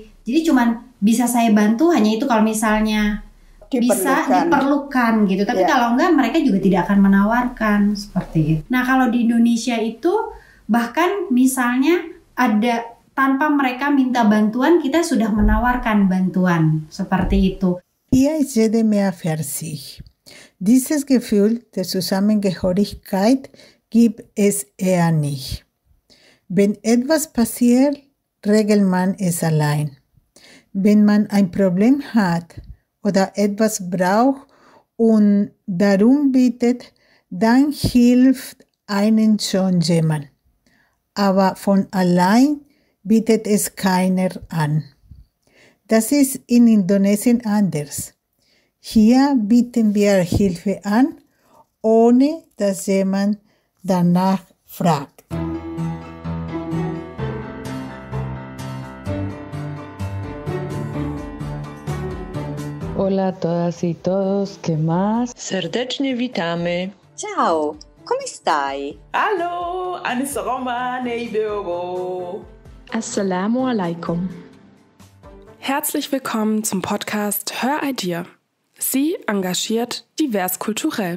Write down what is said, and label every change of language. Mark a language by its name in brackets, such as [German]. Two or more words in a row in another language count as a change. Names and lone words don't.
[Indonesian] Jadi cuman bisa saya bantu hanya itu kalau misalnya bisa diperlukan gitu. Tapi kalau enggak, mereka juga tidak akan menawarkan seperti itu. Nah, kalau di Indonesia itu bahkan misalnya ada tanpa mereka minta bantuan, kita sudah menawarkan bantuan seperti itu. [German] Hier ist jede mehr für sich. Dieses Gefühl der Zusammengehörigkeit gibt es eher nicht. Wenn etwas passiert, regelt man es allein. Wenn man ein Problem hat oder etwas braucht und darum bittet, dann hilft einen schon jemand. Aber von allein bietet es keiner an. Das ist in Indonesien anders. Hier bieten wir Hilfe an, ohne dass jemand danach fragt. [Spanish] Hola a todas y todos, ¿qué más? [Polish] Serdecznie witamy. [Italian] Ciao, come stai? [German] Hallo, Anisaroma Neidogo. [Arabic] السلام عليكم. [German] Herzlich willkommen zum Podcast Hör Idea. Sie engagiert divers kulturell.